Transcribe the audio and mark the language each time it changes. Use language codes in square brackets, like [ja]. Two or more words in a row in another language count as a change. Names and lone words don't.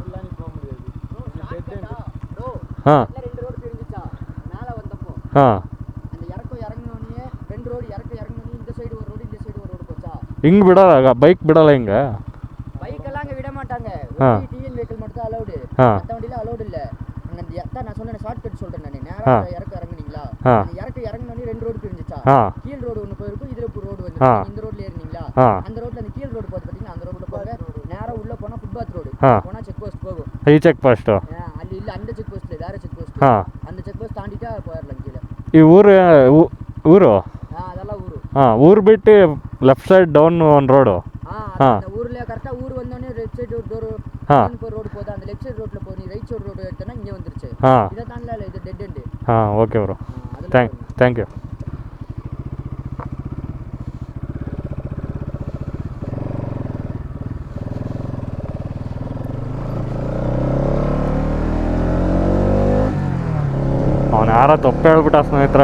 [kn] ಹಾಂ ಹಾಂ, ಹಿಂಗೆ ಬಿಡಲ್ಲ, ಬೈಕ್ ಬಿಡಲ್ಲ ಹಿಂಗೆ. ಹಾಂ ಹಾಂ [ta] நான் சொன்ன ஷார்ட்கட் சொல்றேன் நான். நேரா இறக்க இறங்குனீங்களா, இறக்க இறங்குனோனே 2 ரோடு பிரிஞ்சிச்சா. கீழ் ரோடு ஒன்னு போயிருக்கும், இதுல ஒரு ரோடு வந்து இந்த ரோட்ல ஏறினீங்களா, அந்த ரோட்ல அந்த கீழ் ரோடு போறது பாத்தீங்கன்னா, அந்த ரோட்ல போக நேரா உள்ள போனா [en] footpath road [ta] போனா [en] check post [ta] போகும். [en] ಈ check post [kn] ಅಲ್ಲಿ ಇಲ್ಲ, [ta] அந்த செக் போஸ்ட்ல வேற [en] check post. [ta] அந்த [en] check post [ta] தாண்டிட்டா போயிரலாம் கீழ. [kn] ಈ ಊರು ಅದೆಲ್ಲ ಊರು. ಊರು ಬಿಟ್ಟು [en] left side down [kn] ಒಂದು ರೋಡು. [ta] அந்த ஊர்ல கரெக்ட்டா ஊர் வந்தோனே [en] right side [ta] ஒரு [en] tar road [ta] போகுது. அந்த [en] left side [ta] ரோட்ல போய் [en] right side road [ta] எடுத்தனா இங்க வந்துருச்சு. இத தாண்டல இது [en] dead end. okay bro, thank you. [kn] ಅವನು ಯಾರೋ ತಪ್ಪು ಹೇಳ್ಬಿಟ್ಟ ಸ್ನೇಹಿತರ.